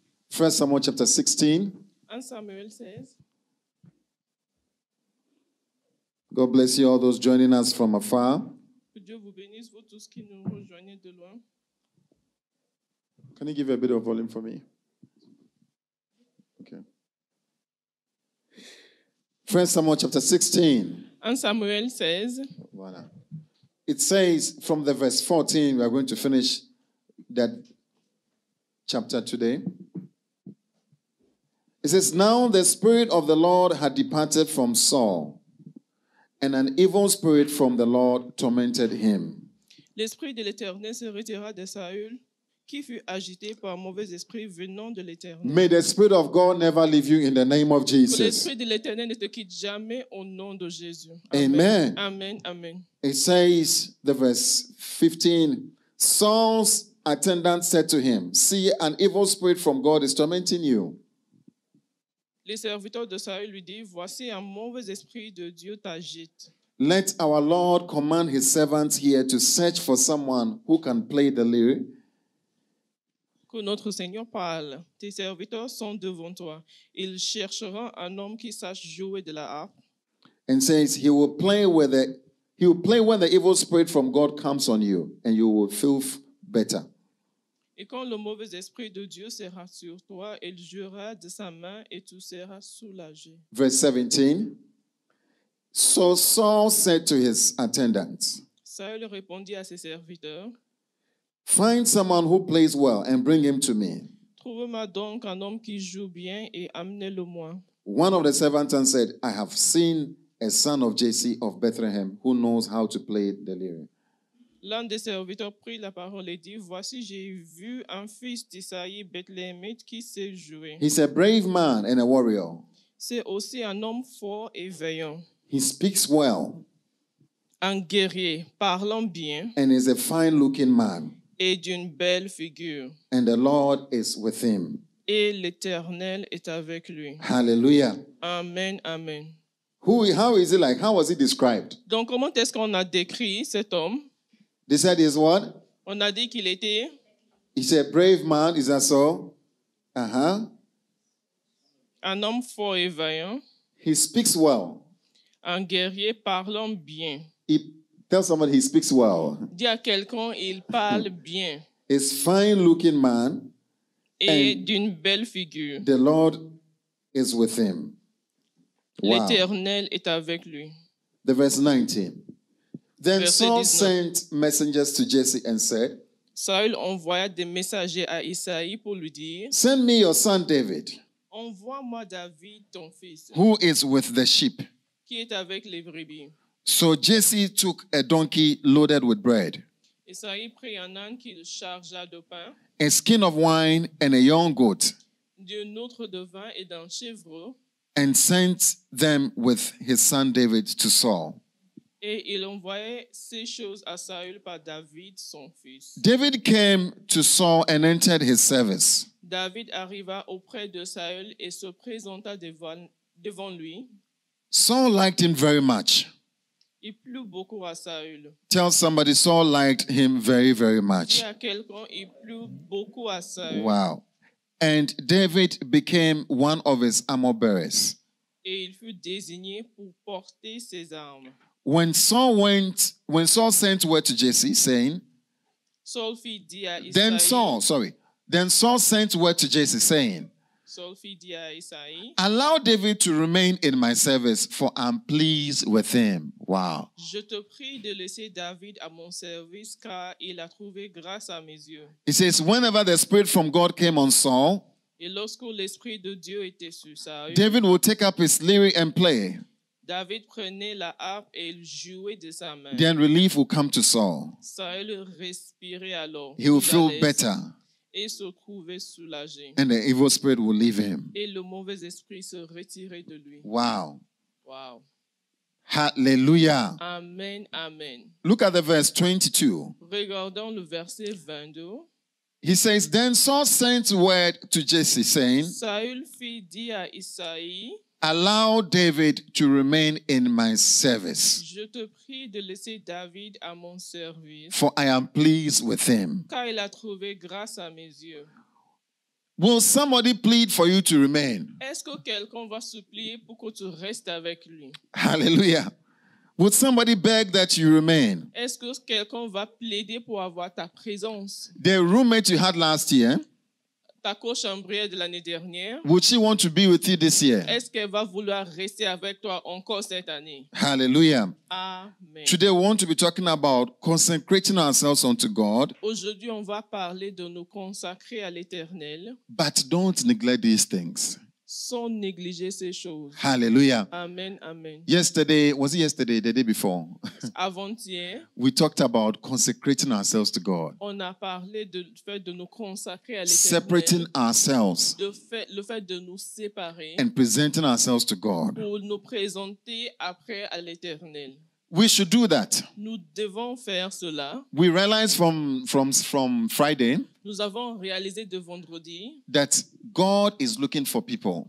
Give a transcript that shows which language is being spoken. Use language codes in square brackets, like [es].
[en] First Samuel chapter 16. 1 Samuel 16. God bless you, all those joining us from afar. [fr] Que Dieu vous bénisse, vous tous qui nous rejoignez de loin. [en] Can you give a bit of volume for me? Okay. 1 Samuel chapter 16. 1 Samuel 16. [fr] Voilà. [en] It says from the verse 14, we are going to finish that chapter today. It says, now the Spirit of the Lord had departed from Saul, and an evil spirit from the Lord tormented him. [fr] L'esprit de l'Éternel se retira de Saül, qui fut agité par un mauvais esprit venant de l'Éternel. [en] May the Spirit of God never leave you in the name of [fr] Que [en] Jesus. [fr] l'esprit de l'Éternel ne te quitte jamais au nom de Jésus. [en] Amen. Amen. Amen. It says, the verse 15, Saul's attendant said to him, see, an evil spirit from God is tormenting you. [fr] Les serviteurs de Saül lui disent, voici un mauvais esprit de Dieu t'agite. [en] Let our Lord command his servants here to search for someone who can play the lyre. [fr] Que notre Seigneur parle. Tes serviteurs sont devant toi. Ils chercheront un homme qui sache jouer de la harpe. [en] And says he will play when the evil spirit from God comes on you, and you will feel better. [fr] Et quand le mauvais esprit de Dieu sera sur toi, il jouera de sa main et tu seras soulagé. [en] Verse 17. So Saul said to his attendants, [fr] Saül répondit à ses serviteurs, [en] find someone who plays well and bring him to me. [fr] trouve-moi donc un homme qui joue bien et amenez-le-moi. [en] One of the servants said, I have seen a son of Jesse of Bethlehem who knows how to play the lyre. [fr] L'un des serviteurs prit la parole et dit, voici, j'ai vu un fils d'Isaïe Bethléemite qui sait jouer. [en] He's a brave man and a warrior. [fr] C'est aussi un homme fort et vaillant, [en] He speaks well [fr] un guerrier, parlant bien [en] and is a fine-looking man. [fr] et d'une belle figure. [en] And the Lord is with him. [fr] Et l'Éternel est avec lui. [en] Hallelujah. Amen, amen. How is he like? How was he described? [fr] Donc, comment est-ce qu'on a décrit cet homme? [en] They said he's what? [fr] On a dit qu'il était [en] He's a brave man. Is that so? [fr] un homme fort et vaillant, [en] He speaks well. [fr] un guerrier parlant bien. [en] Tell somebody he speaks well. [fr] Dis à quelqu'un, il parle bien [en] He's fine-looking man. [fr] et [en] And [fr] d'une belle figure. [en] the Lord is with him. Wow. [fr] L'Éternel est avec lui. [en] The verse 19. Then [fr] Verset [en] Saul [fr] 19. [en] sent messengers to Jesse and said, [fr] Saül envoya des messagers à Isaïe pour lui dire, [en] send me your son David, [fr] envoie-moi David, ton fils, [en] who is with the sheep. [fr] qui est avec les brebis. [en] So Jesse took a donkey loaded with bread, [fr] Isaïe prit un âne qu'il chargea de pain, [en] a skin of wine, and a young goat, [fr] d'un autre de vin et d'un chèvreau, [en] and sent them with his son David to Saul. [fr] et il envoyait ces choses à Saül par David, son fils. [en] David came to Saul and entered his service. [fr] David arriva auprès de Saül et se présenta devant lui. [en] Saul liked him very much. [fr] Il plut beaucoup à Saül. [en] Tell somebody Saul liked him very, very much. [fr] Et à quelqu'un, il plut beaucoup à Saül. [en] Wow. And David became one of his armor bearers. [fr] Et il fut désigné pour porter ses armes. [en] When Saul sent word to Jesse saying, [fr] Saul fit dit à Isaïe, [en] Then Saul sent word to Jesse saying, [fr] Saul fit dit à Isaïe, [en] allow David to remain in my service, for I'm pleased with him. Wow. [fr] je te prie de laisser David à mon service, car il a trouvé grâce à mes yeux. [en] It says, whenever the Spirit from God came on Saul, [fr] Et lorsque l'Esprit de Dieu était sur Saül, [en] David would take up his lyre and play. [fr] David prenait la harpe et il jouait de sa main. [en] Then relief will come to Saul. [fr] Saül respirait alors. [en] He will [fr] tout à [en] feel [fr] l'aise, [en] better, [fr] et se trouvait soulagé. [en] and the evil spirit will leave him. Et le mauvais esprit se retirait de lui. Wow. Wow. Hallelujah. Amen, amen. Look at the verse 22. [fr] Regardons le verset 22. [en] He says, then Saul sent word to Jesse, saying, [fr] Saül fit dire à Isaïe, [en] allow David to remain in my service, [fr] je te prie de laisser David à mon service, [en] for I am pleased with him. [fr] car il a trouvé grâce à mes yeux. [en] Will somebody plead for you to remain? [fr] Est-ce que quelqu'un va supplier pour que tu restes avec lui? [en] Hallelujah. Would somebody beg that you remain? [fr] Est-ce que quelqu'un va plaider pour avoir ta présence? [en] The roommate you had last year, [fr] Ta cochambrière de l'année dernière, [en] would she want to be with you this year? [fr] est-ce qu'elle va vouloir rester avec toi encore cette année? [en] Hallelujah. Amen. Today we want to be talking about consecrating ourselves unto God, [fr] Aujourd'hui, on va parler de nous consacrer à l'Éternel [en] but don't neglect these things. [fr] sans négliger ces choses. [en] Hallelujah. Amen, amen. Yesterday, was it yesterday, the day before? [fr] Avant-hier, [en] We talked about consecrating ourselves to God, [fr] on a parlé du fait de nous consacrer à [en] separating [fr] l'Éternel, [en] ourselves [fr] le fait de nous séparer [en] and presenting ourselves to God. [fr] pour nous présenter après à l'Éternel. [en] We should do that. [fr] Nous devons faire cela. [en] We realized from Friday [fr] Nous avons réalisé de vendredi [en] that God is looking for people,